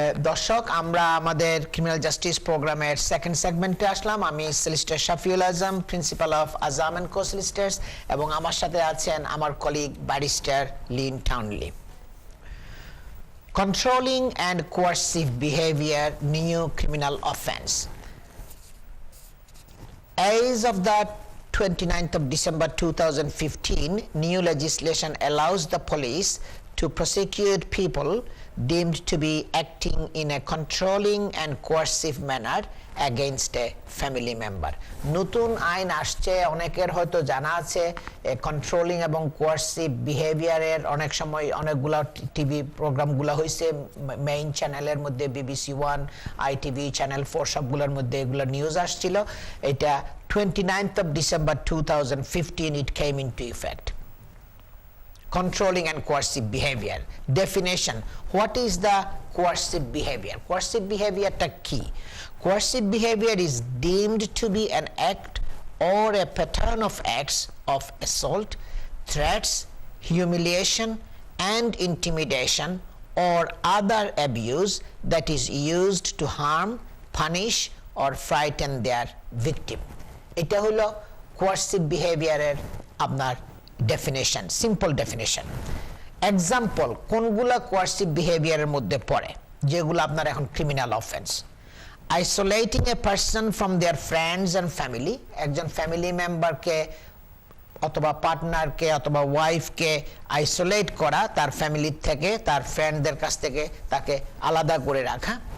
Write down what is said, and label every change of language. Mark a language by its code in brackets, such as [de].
[bn] দর্শক, আমরা আমাদের ক্রিমিনাল জাস্টিস প্রোগ্রামের সেকেন্ড সেগমেন্টে আসলাম। আমি solicitor Shafiul Azam, principal of Azam and কো সলিসিটর্স, এবং আমার সাথে আছেন আমার colleague barrister Lin টাউনলি। Controlling and coercive behaviour, new criminal offence. [en] As of the 29th of December 2015, new legislation allows the police to prosecute people deemed to be acting in a controlling and coercive manner against a family member. [bn] নতুন আইন আসছে, অনেকের হয়তো জানা আছে controlling এবং coercive বিহেভিয়ারের অনেক সময় অনেকগুলো টিভি প্রোগ্রামগুলো হয়েছে মেইন চ্যানেলের মধ্যে, BBC 1, ITV, চ্যানেল 4 সবগুলোর মধ্যে এগুলো নিউজ আসছিল। এটা [en] 29th of December 2015 it came into effect. Controlling and coercive behavior. Definition: what is the coercive behavior? Coercive behavior [bn] ta ki? [en] Coercive behavior is deemed to be an act or a pattern of acts of assault, threats, humiliation and intimidation or other abuse that is used to harm, punish or frighten their victim. [bn] এটা হলো coercive behavior এর আপনার definition, simple definition. Example, কোনগুলা coercive বিহেভিয়ারের মধ্যে পড়ে যেগুলো আপনার এখন criminal offence? Isolating a person from their friends and family, একজন ফ্যামিলি মেম্বারকে অথবা পার্টনারকে অথবা ওয়াইফকে আইসোলেট করা, তার ফ্যামিলির থেকে, তার ফ্রেন্ডদের কাছ থেকে তাকে আলাদা করে রাখা।